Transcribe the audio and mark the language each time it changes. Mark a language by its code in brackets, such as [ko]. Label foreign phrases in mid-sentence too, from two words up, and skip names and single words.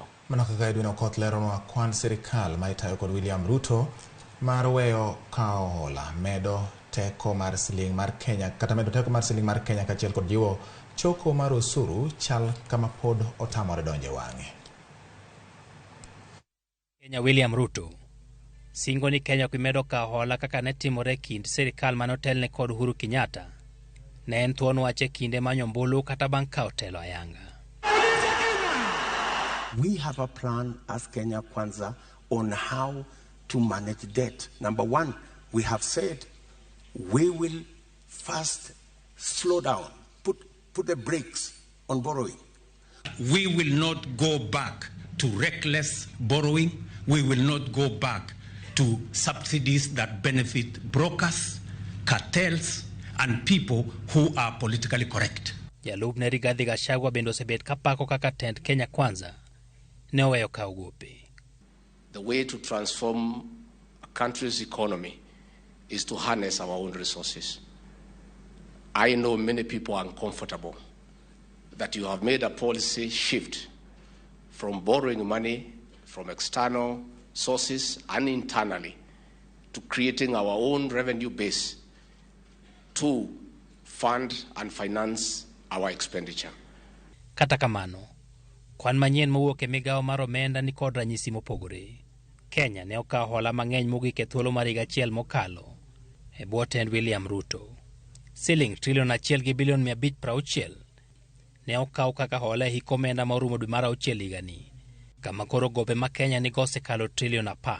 [luo] Mana kaka Edwin Okoth leronwa kwan sirikal ma itayo kod William Ruto mar weyo kawo hola medo teko mar siling mar Kenya kata medo teko mar siling mar Kenya kaachiel kod jiwo choko mar osuru chal kama pod otamore donje wang'e. Kenya William Ruto singo ni Kenya kimedo kawo hola kaka ne timore kind sirikal manotelne kod Uhuru Kenyatta ne en thuon wache kinde manyombulu kata bang' kawo telo ayanga. [en] We have a plan as Kenya Kwanza on how to manage debt. Number one, we have said we will first slow down, put the brakes on borrowing. We will not go back to reckless borrowing. We will not go back to subsidies that benefit brokers, cartels, and people who are politically correct. [luo] Jalup ne Rigathi Gachagua bendo sebet kapako kaka tend Kenya Kwanza ne oweyo kawo gope. [en] The way to transform a country's economy is to harness our own resources. I know many people are uncomfortable that you have made a policy shift from borrowing money from external sources and internally to creating our own revenue base to fund and finance our expenditure. [luo] Kata kamano, kwan manyien mowuok e migawo mar omenda ni kod ranyisi mopogore. Kenya ne okawo hola mang'eny mogik e thuolo mar higa achiel mokalo e bwo tend William Ruto. Siling trilion 1 gi bilion 560 ne okaw kaka hola e hik omenda ma orumo dwe mar 6 higani, kama koro gope ma Kenya nigo osekalo trilion 10.